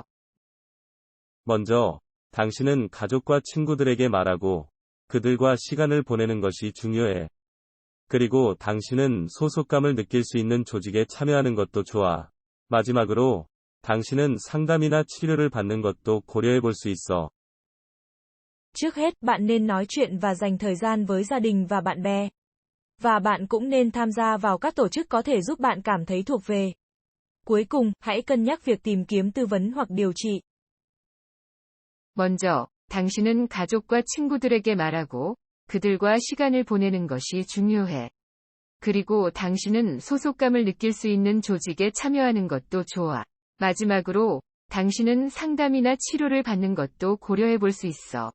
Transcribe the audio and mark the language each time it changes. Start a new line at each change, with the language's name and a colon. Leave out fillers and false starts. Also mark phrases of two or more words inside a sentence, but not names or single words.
Korean: 먼저, 당신은 가족과 친구들에게 말하고, 그들과 시간을 보내는 것이 중요해. 그리고 당신은 소속감을 느낄 수 있는 조직에 참여하는 것도 좋아. 마지막으로, 당신은 상담이나 치료를 받는 것도 고려해 볼 수 있어.
Vietnamese: Trước hết bạn nên nói chuyện và dành thời gian với gia đình và bạn bè. Và bạn cũng nên tham gia vào các tổ chức có thể giúp bạn cảm thấy thuộc về. Cuối cùng, hãy cân nhắc việc tìm kiếm tư vấn hoặc điều trị.
Korean: 먼저, 당신은 가족과 친구들에게 말하고, 그들과 시간을 보내는 것이 중요해. 그리고 당신은 소속감을 느낄 수 있는 조직에 참여하는 것도 좋아. 마지막으로, 당신은 상담이나 치료를 받는 것도 고려해 볼 수 있어.